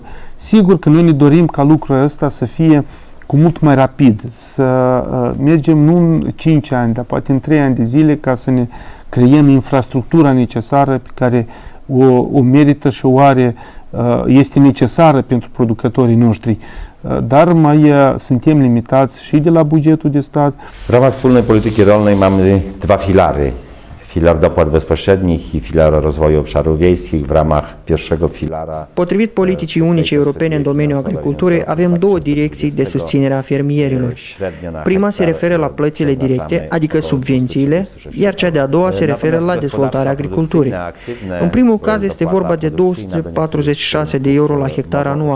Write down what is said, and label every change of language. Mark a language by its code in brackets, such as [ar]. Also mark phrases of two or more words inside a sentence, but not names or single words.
[ro] Sigur că noi ne dorim ca lucrul ăsta să fie cu mult mai rapid, să mergem nu în 5 ani, dar poate în 3 ani de zile ca să ne creăm infrastructura necesară pe care o merită și o are, este necesară pentru producătorii noștri. Dar mai suntem limitați și de la bugetul de stat. [pl] W ramach wspólnej polityki rolnej mamy dwa filary. Filar dopłat bezpośrednich i filar rozwoju obszarów wiejskich. W ramach pierwszego filara. [ro] Potrivit politicii unice europene în domeniul agriculturii, avem două direcții de susținere a fermierilor. Prima se referă la plățile directe, adică subvențiile, iar cea de-a doua se referă la dezvoltarea agriculturii. În primul caz este vorba de 246 de euro la hectar anual.